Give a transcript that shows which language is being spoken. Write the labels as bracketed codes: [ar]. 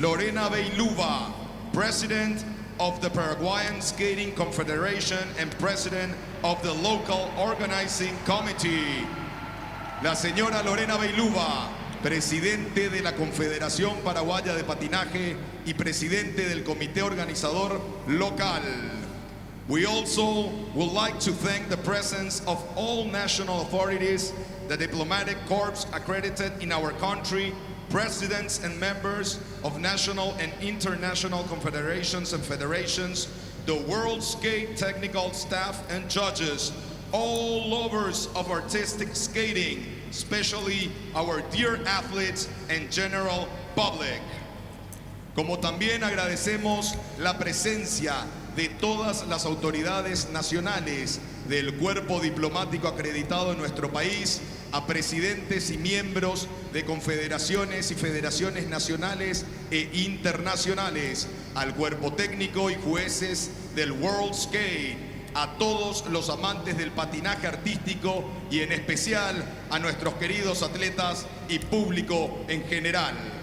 [en] Lorena Beiluva, President of the Paraguayan Skating Confederation and President of the Local Organizing Committee. [es] La señora Lorena Beiluva, Presidente de la Confederación Paraguaya de Patinaje y Presidente del Comité Organizador Local. [en] We also would like to thank the presence of all national authorities, the diplomatic corps accredited in our country, presidents and members of national and international confederations and federations, the World Skate technical staff and judges, all lovers of artistic skating, especially our dear athletes and general public. [es] Como también agradecemos la presencia de todas las autoridades nacionales del cuerpo diplomático acreditado en nuestro país, a presidentes y miembros de confederaciones y federaciones nacionales e internacionales, al cuerpo técnico y jueces del World Skate, a todos los amantes del patinaje artístico y en especial a nuestros queridos atletas y público en general.